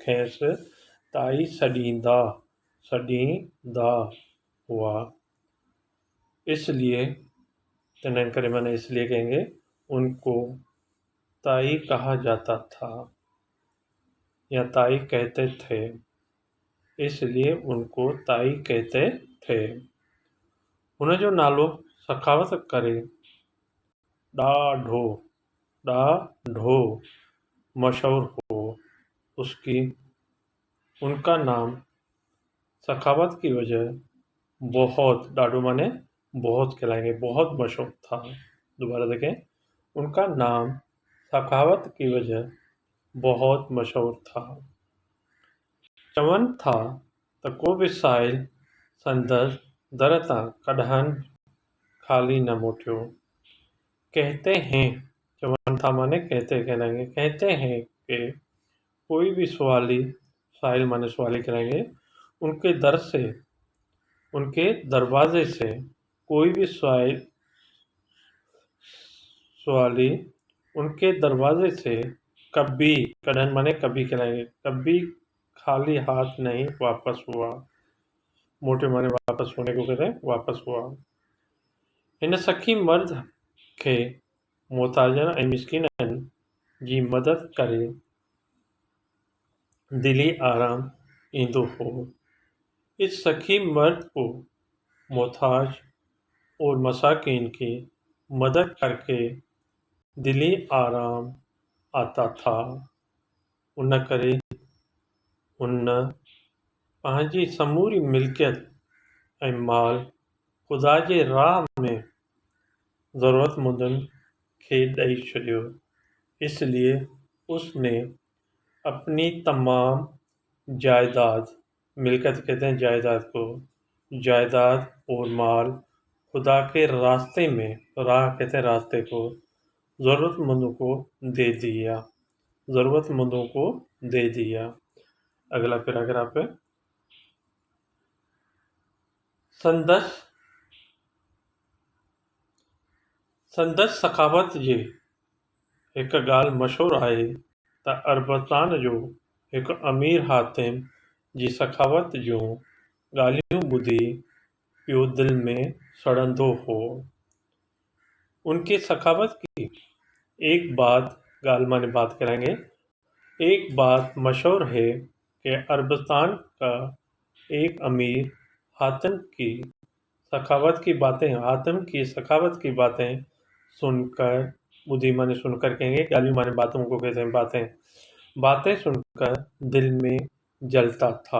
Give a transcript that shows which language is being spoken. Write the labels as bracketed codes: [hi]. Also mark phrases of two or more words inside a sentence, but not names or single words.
[sd] खैस ताई सडींदा हुआ। [hi] इसलिए [sd] तनहन करे [hi] माने इसलिए कहेंगे उनको ताई कहा जाता था या ताई कहते थे, इसलिए उनको ताई कहते थे। [sd] उन जो नालो सखावत करे ॾाढो मशहूर हो। [hi] उनका नाम सखावत की वजह बहुत, ॾाढो माने बहुत कहलाएंगे, बहुत मशहूर था। दोबारा देखें, उनका नाम सखावत की वजह बहुत मशहूर था। [sd] चवन था त को भी साहिल संदस दर तां कॾहिं खाली न मोटियो। [hi] कहते हैं, [sd] चवन था [hi] माने कहते कहलाएंगे, कहते हैं कि कोई भी सवाली, साहिल माने सवाली कहलाएंगे, उनके दरवाजे से कोई भी सवाली उनके दरवाजे से कभी, कड़हन माने कभी कहलाएंगे, कभी खाली हाथ नहीं वापस हुआ। मोटे माने वापस होने को कहते हैं, वापस हुआ। [sd] इन सखी मर्द खे मोहताजन ऐं मिस्किनन जी मदद करे दिली आराम ईंदो हो। [hi] इस सखी मर्द को मोहताज और मसाकिन की मदद करके दिली आराम आता था। [sd] उन करे उन पंहिंजी समूरी मिल्कियत ऐं माल खुदा जे राह में ज़रूरतमंदनि खे ॾेई छॾियो। [hi] इसलिए उसने अपनी तमाम जायदाद, मिल्कियत कहते हैं जायदाद को, जायदाद और माल खुदा के रास्ते में, राह कहते हैं रास्ते को, ज़रूरतमंदों को दे दिया। ज़रूरतमंदों को दे दिया। अगला पैराग्राफ है। [sd] संदस सखावत जे हिक ॻाल्हि मशहूरु आहे त अरबस्तान जो हिकु अमीर हातिम जी सखावत जूं ॻाल्हियूं ॿुधी पियो दिल में सड़ंदो हो। [hi] उनकी सखावत की एक बात, गाल माने बात कराएंगे, एक बात मशहूर है कि अरबस्तान का एक अमीर हातिम की सखावत की बातें सुनकर, बुद्धि माने सुनकर कहेंगे, गाली माने बातों को कहते हैं, बातें सुनकर दिल में जलता था।